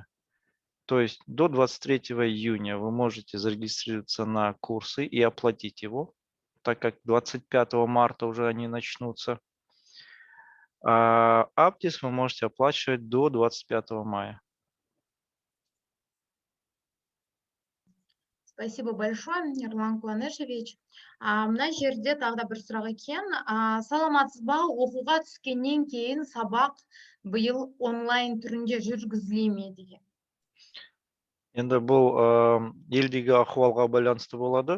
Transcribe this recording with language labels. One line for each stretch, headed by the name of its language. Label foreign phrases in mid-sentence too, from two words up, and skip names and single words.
Russian: То есть до 23 июня вы можете зарегистрироваться на курсы и оплатить его, так как 25 марта уже они начнутся. А Aptis вы можете оплачивать до 25 мая. Спасибо большое, Ерлан Куанышевич.
Kazakh: Мына жерде тағы да бір сұрақ екен. Саламатсыз ба, оқуға түскеннен кейін сабақ биыл онлайн түрінде жүргізіле ме деген. Енді бұл елдегі ахуалға байланысты болады.